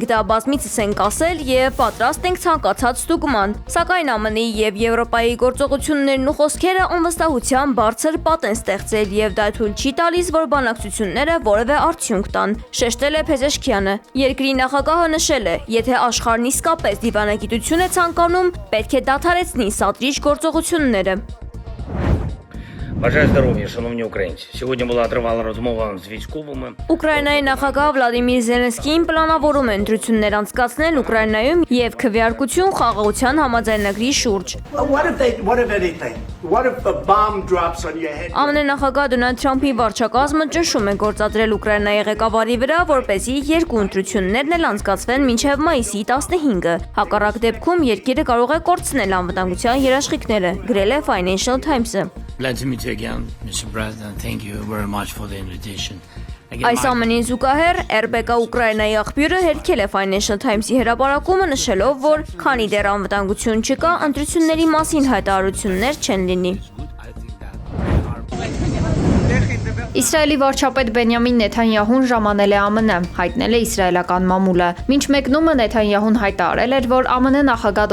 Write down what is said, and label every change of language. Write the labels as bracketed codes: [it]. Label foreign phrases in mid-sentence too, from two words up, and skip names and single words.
[hy] դա բազմիցս ենք ասել եւ պատրաստ ենք ցանկացած ստուգման։ Սակայն ԱՄՆ-ի եւ Եվրոպայի գործողություններն ու խոսքերը անվստահության բարձր պատ են ստեղծել եւ դա թույլ չի տալիս, որ բանակցությունները որևէ արդյունք տան, շեշտել է Փեզեշքյանը։ Երկրի նախագահը նշել է, եթե աշխարհն իսկապես դիվանագիտություն է ցանկանում, պետք է դադարեցնի սադրիչ գործողությունները։ [uk] Бажаю здоров'я, шановні українці. Сьогодні була тривала розмова з військовими. [hy] Ուկրաինայի նախագահ Վլադիմիր Զելենսկին պլանավորում է ընտրություններ անցկացնել Ուկրաինայում եւ քվեարկություն խաղաղության համաձայնագրի շուրջ։ ԱՄՆ նախագահ Դոնալդ Թրամփի վարչակազմը ճնշում է գործադրել Ուկրաինայի ղեկավարի վրա, որպեսզի երկու ընտրություններն էլ անցկացվեն մինչև մայիսի 15-ը։ Հակառակ դեպքում երկիրը կարող է կորցնել անվտանգության երաշխիքները, գրել է Financial Times-ը։ [en] Glad to meet you again, Mr. President. Thank you very much for the invitation. [hy] Այս ամենին զուգահեռ RBK Ուկրաինայի աղբյուրը հերքել է Financial Times-ի հրապարակումը նշելով, որ քանի դեռ անվտանգություն չկա, ընտրությունների մասին հայտարարություններ չեն լինի։ Իսրայելի վարչապետ Բենյամին Նեթանյահուն ժամանել է ԱՄՆ, հայտնել է իսրայելական մամուլը։ Մինչ մեկնումը Նեթանյահուն հայտարարել էր, որ ԱՄՆ նախագահ